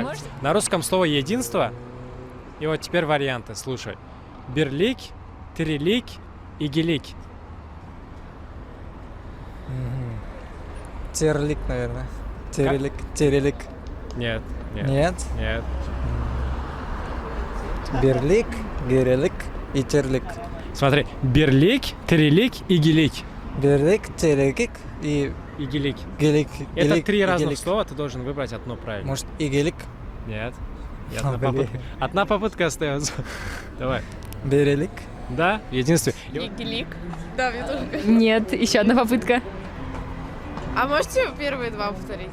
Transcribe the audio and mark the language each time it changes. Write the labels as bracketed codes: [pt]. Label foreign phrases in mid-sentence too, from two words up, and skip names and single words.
[ru] На русском слово единство. И вот теперь варианты. Слушай. Бирлик, тирилик и гелик. Терлик, наверное. Терелик, терелик. Нет, нет, Нет. нет. Берлик, герелик и терлик. Смотри, берлик, терелик и гелик. Берлик, терелик и И гелик. гелик. Это гелик, три и разных гелик. слова, ты должен выбрать одно правильно. Может, и гелик? Нет. И А, одна блин. попытка. Одна попытка остается. Давай. Берелик. Да, единственное. И вот Игелик. Да, мне тоже кажется. Нет, еще одна попытка. А можете первые два повторить?